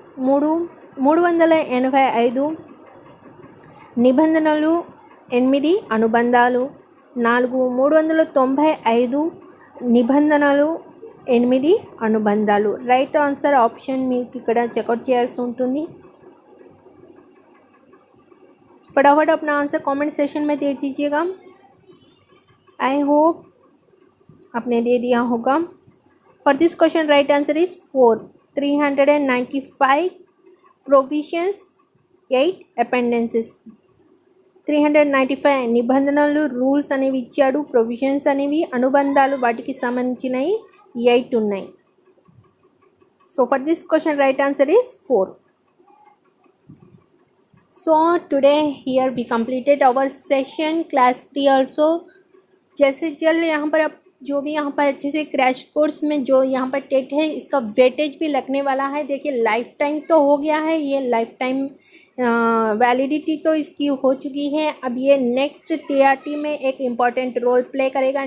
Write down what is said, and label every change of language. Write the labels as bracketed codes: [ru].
[te] 3, 385 నిబంధనలు 8 అనుబంధాలు. 4, 395 నిబంధనలు 8 అనుబంధాలు. రైట్ ఆన్సర్ ఆప్షన్ మీకు ఇక్కడ చెక్అవుట్ చేయాల్సి ఉంటుంది। [hi] फटाफट अपना आंसर कमेंट सेशन में दे दीजिएगा। आई होप आपने दे दिया होगा। [en] For this question right answer is 4, 395 provisions, 8 appendices. [te] 395 నిబంధనలు రూల్స్ అనేవి ఇచ్చాడు, ప్రొవిజన్స్ అనేవి అనుబంధాలు వాటికి సంబంధించినవి 8 ఉన్నాయి। [en] So for this question right answer is 4। So today here we completed our session class 3 also। [hi] जैसे जल्द यहाँ पर अब जो भी यहाँ पर अच्छे से क्रैश कोर्स में जो यहाँ पर टेट है इसका वेटेज भी लगने वाला है। देखिए लाइफ टाइम तो हो गया है, ये लाइफ टाइम वैलिडिटी तो इसकी हो चुकी है। अब ये नेक्स्ट टीआरटी में एक इम्पॉर्टेंट रोल प्ले करेगा।